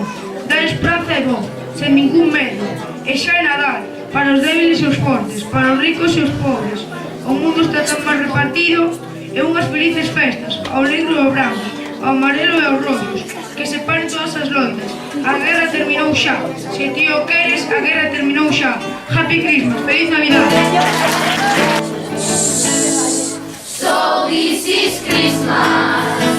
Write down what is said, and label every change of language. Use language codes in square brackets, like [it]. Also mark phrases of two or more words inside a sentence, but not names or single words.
[gl] Dar esperanza é bo, sen ningún medo. E xa é Nadal, para os débiles e os fortes, para os ricos e os pobres. O mundo está tan mal repartido. E unhas felices festas, ao negro e ao branco, ao amarelo e aos rollos, que separen todas as loitas. A guerra terminou xa. Se ti o queres, a guerra terminou xa. [en] Happy Christmas, [es] feliz Navidad. [en] So this is Christmas.